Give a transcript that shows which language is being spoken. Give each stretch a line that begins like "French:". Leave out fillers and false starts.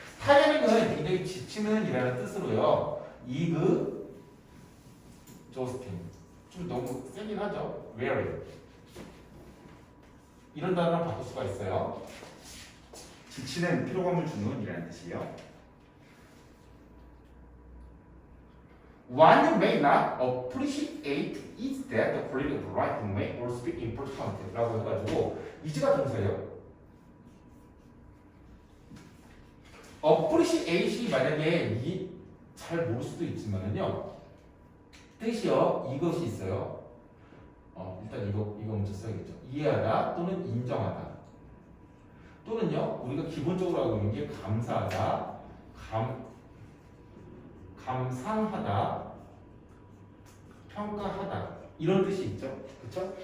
Korean: 타이어링은 굉장히 지치는 이라는 뜻으로요. 조스팅 좀 너무 세긴 하죠. wearing 이런 단어를 바꿀 수가 있어요. 지치는 피로감을 주는 이라는 뜻이에요.
English: One you may not appreciate is that the quality of writing may also be important
Korean: 라고 해가지고
English: is가
Korean: 동사예요. appreciate이 만약에 잘 모를 수도 있지만은요 뜻이요 이것이 있어요. 일단 이거 먼저 써야겠죠. 이해하다 또는 인정하다 또는요 우리가 기본적으로 알고 있는 게 감사하다, 감상하다, 평가하다 이런 뜻이 있죠. 그렇죠?